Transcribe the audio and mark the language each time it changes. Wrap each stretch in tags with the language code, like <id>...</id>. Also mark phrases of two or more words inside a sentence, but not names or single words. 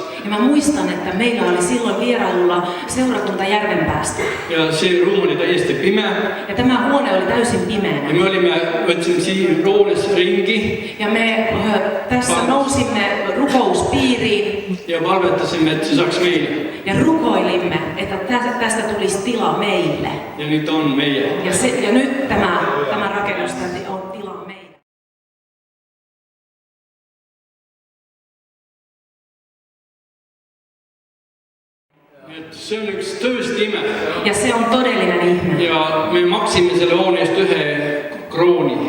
<fi>Ja mä muistan, että meillä oli silloin vierailulla seurakunta Järvenpäästä.</fi> <et>Ja se ruum oli täiesti pimeä.</et> <fi>Ja tämä huone oli täysin pimeänä.</fi> <et>Ja me võtsime siin roones ringi.</et> <fi>Ja me tässä nousimme rukouspiiriin.</fi> <et>Ja palvetasime, että se saaks meille.</et> <fi>Ja rukoilimme, että tästä tulisi tila meille. Ja nyt on meidän. Ja nyt tämä rakennus on tila meille.</fi> <et>See on üks tõesti ime.</et> <fi>Ja se on todellinen ihme.</fi> <et>Ja me maksime selle hoone eest 1 krooni.</et>